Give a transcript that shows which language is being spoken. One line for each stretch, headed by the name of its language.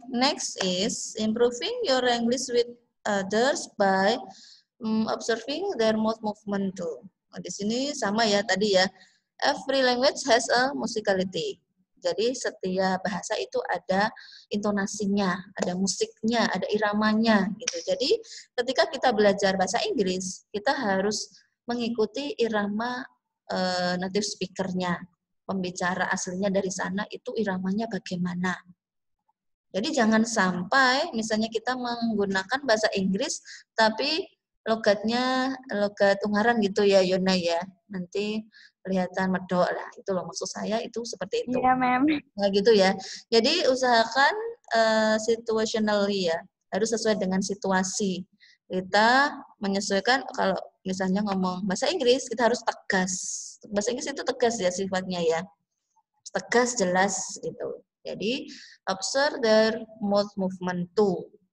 English: Next is improving your English with others by observing their mouth movement too.
Indonesian: Nah, di sini sama ya tadi ya.
English: Every language has a musicality.
Indonesian: Jadi setiap bahasa itu ada intonasinya, ada musiknya, ada iramanya gitu. Jadi ketika kita belajar bahasa Inggris, kita harus mengikuti irama native speaker-nya. Pembicara aslinya dari sana itu iramanya bagaimana. Jadi jangan sampai misalnya kita menggunakan bahasa Inggris tapi logatnya logat Ungaran gitu ya Yona ya. Nanti kelihatan medok lah. Itu loh maksud saya itu seperti itu. Iya, ma'am. Nah gitu ya. Jadi usahakan situationally ya. Harus sesuai dengan situasi. Kita menyesuaikan kalau misalnya ngomong bahasa Inggris kita harus tegas. Bahasa Inggris itu tegas ya sifatnya ya. Tegas, jelas gitu.
English: Jadi observe their mouth movement too.